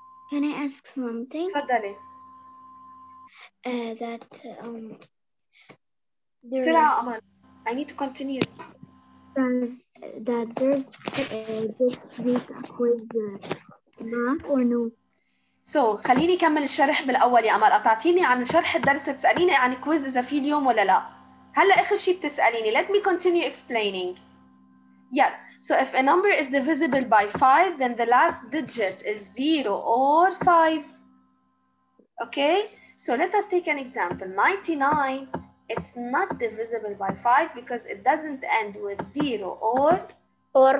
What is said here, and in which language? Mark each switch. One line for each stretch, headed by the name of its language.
English: can I ask something?
Arabic: تفضلي.
English: That
Arabic: بسرعة
English: أمل. I need to continue. there's this week a quiz math or no?
Arabic: So خليني أكمل الشرح بالأول يا أمل. أعطيني عن شرح الدرس تسأليني عن كويز إذا في اليوم ولا لا. هلا آخر شيء بتسأليني.
English: Let me continue explaining. Yeah. So if a number is divisible by 5, then the last digit is 0 or 5. Okay. So let us take an example. 99. It's not divisible by 5 because it doesn't end with 0 or